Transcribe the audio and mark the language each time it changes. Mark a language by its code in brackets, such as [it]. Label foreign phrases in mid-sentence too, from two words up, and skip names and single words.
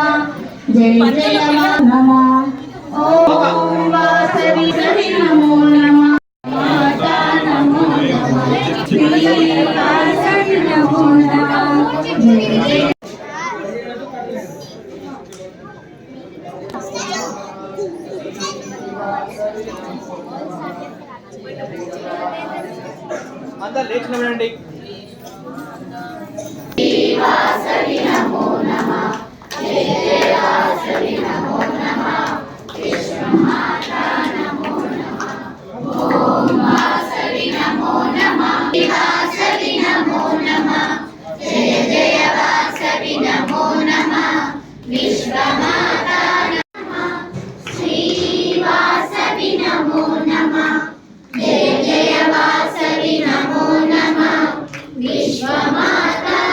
[sa] जय जय नमः ओम वासवि नमो नमः माता नमो नमः श्रीवासवि नमो नमः जय जय [te] అందరూ లేచి నిలబడండి. [sa] वासवि नमो नमः जय जय वासवि नमो नमः विश्वमाता नमो नमः ओम वासवि नमो नमः वासवि नमो नमः जय जय वासवि नमो नमः विश्वमाता नमः श्री वासवि नमो नमः जय जय वासवि नमो नमः विश्वमाता